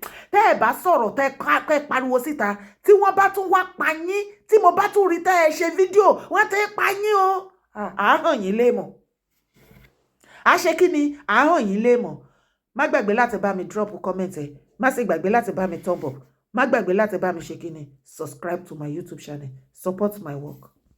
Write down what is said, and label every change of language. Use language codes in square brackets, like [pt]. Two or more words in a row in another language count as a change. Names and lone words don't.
[yo] Tẹ́ ẹ̀ bá sọ̀rọ̀ tẹ́ pariwo síta, tí wọ́n bá tún wá pa yín, tí mo bá tún rí tẹ́ ẹ ṣe fídíò, wọ́n tẹ́ pa yín o. Àhàn yín lè mọ̀. a ṣe kí ni à ń hàn yín lé mọ̀ má gbàgbé láti bá mi [en] drop comment [yo] ẹ má sì gbàgbé láti bá mi [en] thumb up [yo] má gbàgbé láti bá mi ṣe kí ni [en] subscribe to my YouTube channel support my work.